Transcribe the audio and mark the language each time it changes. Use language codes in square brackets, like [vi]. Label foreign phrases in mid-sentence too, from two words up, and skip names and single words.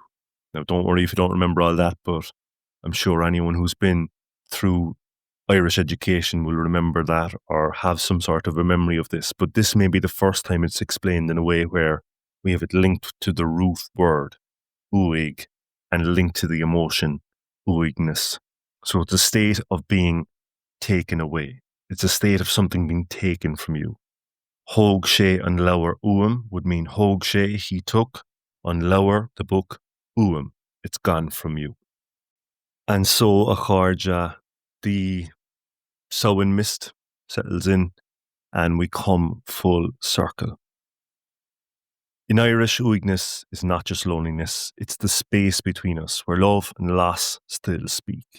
[en] Now, don't worry if you don't remember all that, but I'm sure anyone who's been through Irish education will remember that or have some sort of a memory of this. But this may be the first time it's explained in a way where we have it linked to the root word, uaigh, and linked to the emotion, uaigneas. So it's a state of being taken away. It's a state of something being taken from you. [ga] Hóg sé an leabhar uam [en] would mean [ga] hóg sé, [en] he took, [ga] an leabhar, [en] the book, uam, it's gone from you. And so [ga] a cháirde, [en] the Samhain mist settles in and we come full circle. In Irish, uaigneas is not just loneliness, it's the space between us where love and loss still speak.